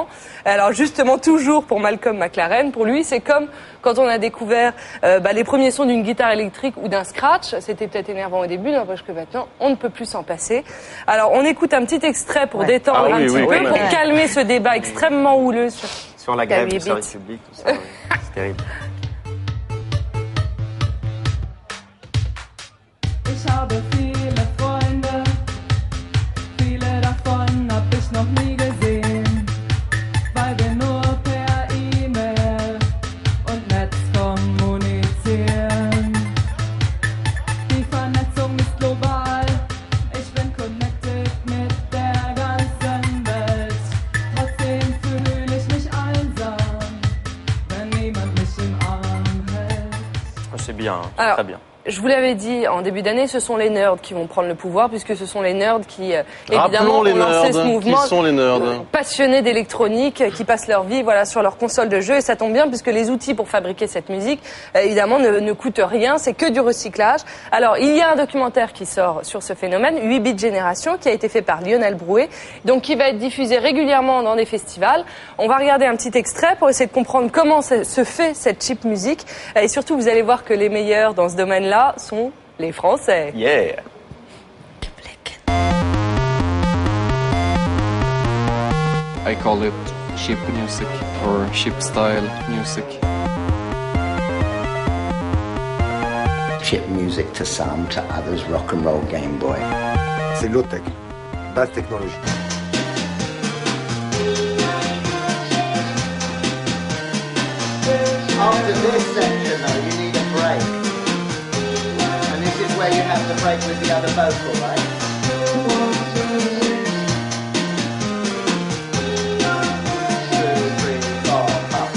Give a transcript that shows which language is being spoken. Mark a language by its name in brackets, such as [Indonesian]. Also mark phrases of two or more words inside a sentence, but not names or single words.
[French] Alors justement, toujours pour Malcolm McLaren, pour lui, c'est comme quand on a découvert les premiers sons d'une guitare électrique ou d'un scratch. C'était peut-être énervant au début, n'empêche que maintenant, on ne peut plus s'en passer. Alors on écoute un petit extrait pour détendre un petit peu, pour calmer ce débat extrêmement houleux sur la grève du service public, tout ça. C'est terrible. [German] Ich habe viele Freunde, viele davon hab ich noch nie gesehen, weil wir nur per E-Mail und Netz kommunizieren. Die Vernetzung ist global, ich bin connected mit der ganzen Welt. Trotzdem fühle ich mich einsam, wenn niemand mich im Arm hält. [French] C'est bien, Alors, très bien. Je vous l'avais dit en début d'année, ce sont les nerds qui vont prendre le pouvoir, puisque ce sont les nerds qui, évidemment, ont lancé ce mouvement. Qui sont les nerds passionnés d'électronique, qui passent leur vie, sur leur console de jeu, et ça tombe bien, puisque les outils pour fabriquer cette musique, évidemment, ne coûtent rien, c'est que du recyclage. Alors, il y a un documentaire qui sort sur ce phénomène, 8 bits Génération, qui a été fait par Lionel Brouet, donc qui va être diffusé régulièrement dans des festivals. On va regarder un petit extrait pour essayer de comprendre comment se fait cette cheap musique, et surtout, vous allez voir que les meilleurs dans ce domaine-là sont les Français. [English] Yeah. I call it cheap music or cheap style music. Chip music to some, to others rock and roll Game Boy. [French] C'est low-tech, basse technologie. [English] After this section though, you need a break. And this is where you have the break with the other vocal, right? 1, 2, 3, 4, up.